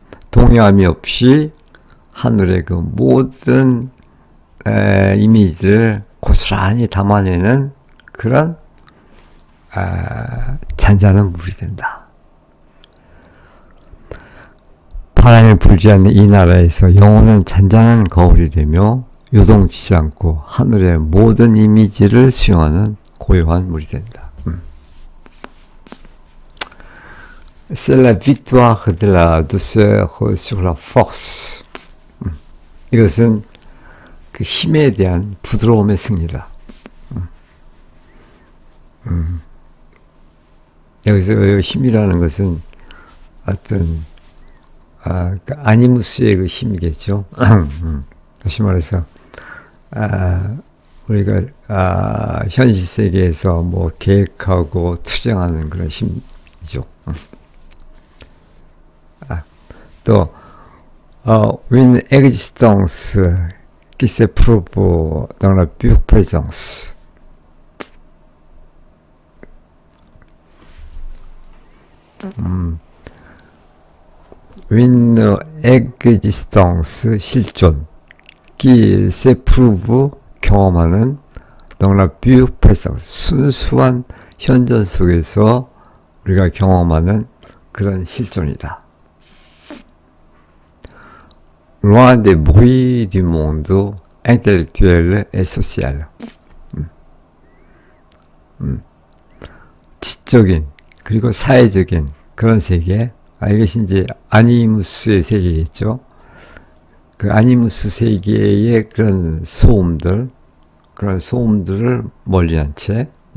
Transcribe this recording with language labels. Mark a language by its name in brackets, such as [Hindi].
[Korean] 동요함이 없이 하늘의 그 모든 이미지를 고스란히 담아내는 그런 잔잔한 물이 된다. 바람이 불지 않는 이 나라에서 영혼은 잔잔한 거울이 되며 요동치지 않고 하늘의 모든 이미지를 수용하는 고요한 물이 된다. [French] C'est la victoire de la douceur sur la force. [Korean] 이것은 그 힘에 대한 부드러움의 승리다. 여기서 힘이라는 것은 어떤 그 아니무스의 그 힘이겠죠. 다시 말해서 우리가 현실 세계에서 뭐 계획하고 투쟁하는 그런 힘이죠. [French] 또 une existence qui s'éprouve dans la pure présence. une existence [Korean] 실존 [French] qui s'éprouve [Korean] 경험하는 [French] dans la pure présence [Korean] 순수한 현존 속에서 우리가 경험하는 그런 실존이다. [French] loin des bruits du monde intellectuel et social. [Korean] 지적인 그리고 사회적인 그런 세계, 이것이 이제 아니무스의 세계겠죠. 그 아니무스 세계의 그런 소음들을 멀리한 채,